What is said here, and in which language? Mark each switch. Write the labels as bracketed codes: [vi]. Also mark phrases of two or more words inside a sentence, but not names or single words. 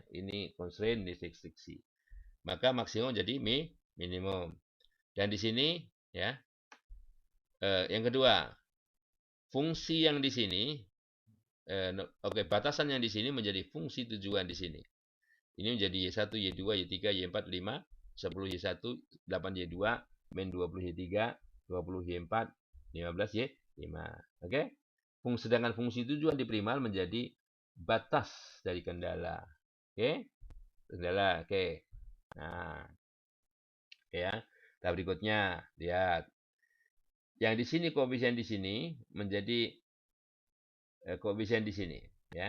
[id] Ini constraint, ini restriksi. Maka maksimum jadi minimum. Dan di sini ya, yang kedua, fungsi yang di sini, batasan yang di sini menjadi fungsi tujuan di sini. Ini menjadi Y1, Y2, Y3, Y4, 5, 10 Y1, 8 Y2, min 20 Y3, 20 Y4, 15 Y5. Oke? Sedangkan fungsi tujuan di primal menjadi batas dari kendala. Oke? Kendala, oke. Nah, ya. Tahap berikutnya, lihat. Yang di sini koefisien di sini menjadi koefisien di sini, ya.